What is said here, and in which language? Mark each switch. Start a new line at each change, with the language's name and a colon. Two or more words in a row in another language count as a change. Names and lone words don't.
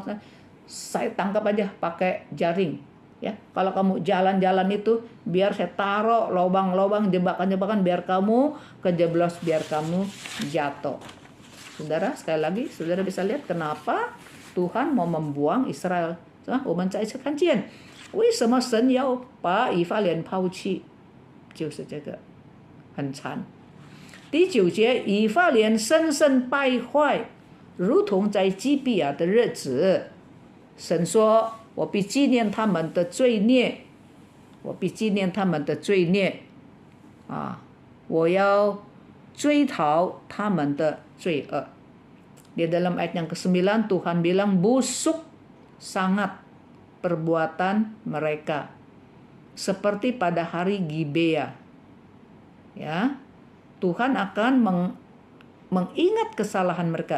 Indonesian: Saya tangkap aja pakai jaring, ya. Kalau kamu jalan-jalan itu, biar saya taruh lubang-lubang, jebakan-jebakan, biar kamu kejeblos, biar kamu jatuh. Saudara, sekali lagi, saudara bisa lihat kenapa Tuhan mau membuang Israel.
Chinese: 我们再次看见为什么神要把以法莲抛弃，就是这个很惨。第9节，以法莲深深败坏，如同在基比亚的日子。神说：“我必纪念他们的罪孽，我必纪念他们的罪孽。” 我要追讨他们的罪恶.
Indonesian: Di dalam ayat yang ke-9 Tuhan bilang busuk sangat perbuatan mereka seperti pada hari Gibea. Ya, Tuhan akan mengingat kesalahan mereka.